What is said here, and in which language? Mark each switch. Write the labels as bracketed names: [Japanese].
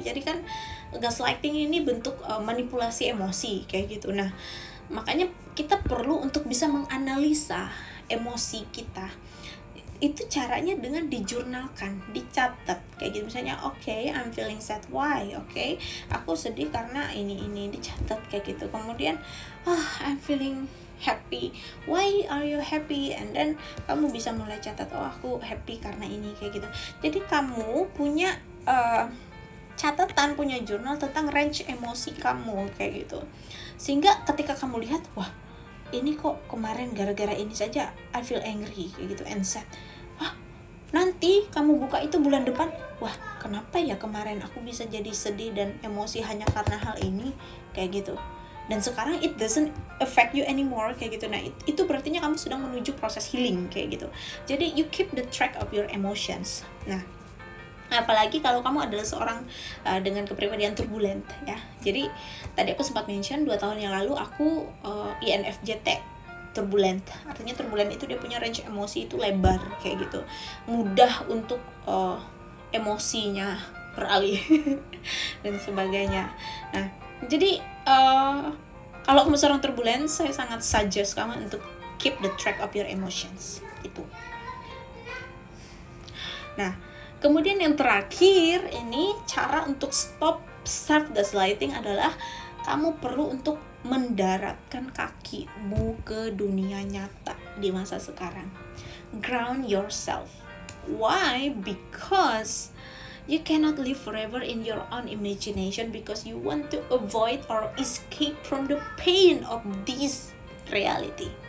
[Indonesian] Jadi kan gaslighting ini bentuk manipulasi emosi kayak gitu. Nah, makanya kita perlu untuk bisa menganalisa emosi kita. Itu caranya dengan dijurnalkan, dicatat kayak gitu. Misalnya [English] okay, I'm feeling sad, why? Okay, [Indonesian] aku sedih karena ini dicatat kayak gitu. Kemudian [English] I'm feeling happy, why are you happy? And then [Indonesian] kamu bisa mulai catat, aku happy karena ini kayak gitu. Jadi kamu punya catatan, punya jurnal tentang range emosi kamu kayak gitu. Sehingga ketika kamu lihat, wah ini kok kemarin gara-gara ini saja [English] I feel angry [Indonesian] kayak gitu and sad. Nanti kamu buka itu bulan depan, wah kenapa ya kemarin aku bisa jadi sedih dan emosi hanya karena hal ini kayak gitu. Dan sekarang [English] it doesn't affect you anymore [Indonesian] kayak gitu. Nah itu berarti kamu sedang menuju proses healing kayak gitu. [English] Jadi you keep the track of your emotions. [Indonesian] Nah apalagi kalau kamu adalah seorang dengan kepribadian turbulent ya. Jadi tadi aku sempat mention 2 tahun yang lalu aku INFJT, turbulent. Artinya turbulent itu dia punya range emosi itu lebar kayak gitu, mudah untuk emosinya beralih dan sebagainya. Nah jadi kalau kamu seorang turbulent, saya sangat suggest kamu untuk [English] keep the track of your emotions [Indonesian] gitu. Nah kemudian yang terakhir ini, cara untuk stop self gaslighting adalah kamu perlu untuk mendaratkan kakimu ke dunia nyata di masa sekarang. [English] Ground yourself. Why? Because you cannot live forever in your own imagination, because you want to avoid or escape from the pain of this reality.